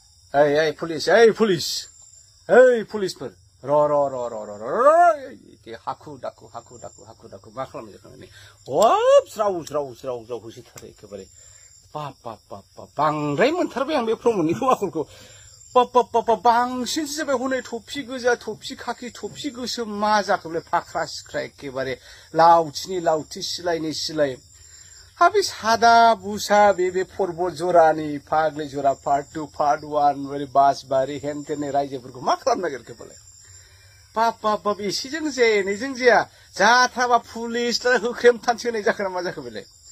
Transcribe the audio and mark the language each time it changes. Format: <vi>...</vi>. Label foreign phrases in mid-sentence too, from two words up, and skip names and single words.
<en>Hey, police, hey, police. Hey, policeman. Ro. Haku daku.</en> <brx>Ma खालामनो जाखो हब ज्राव होसिथारो एखेबारे बांद्राय मोनथारबाय आं बे प्रमदनिखौ आखलखौ बांसिनसो जाबाय हनै थफि गोजा थफि खाखि थफि गोसोम मा जाखो बे फाख्रा सिख्रा एखेबारे लावथिनि लावथि सिलायनि सिलाय हा बे सादा बुसा बे पर्बत जरानि फाग्लि जरा</brx> <en>part 2 part 1</en> <brx>बे बासबारि हेनटेननि रायजोफोरखौ मा खालामनो नागिरखो बालाय बाप एसेजों जाया एनैजों जाया जाथाराबा पुलिस होख्रेमथानसो होनाय जाखो ना मा जाखो बेलाय</brx>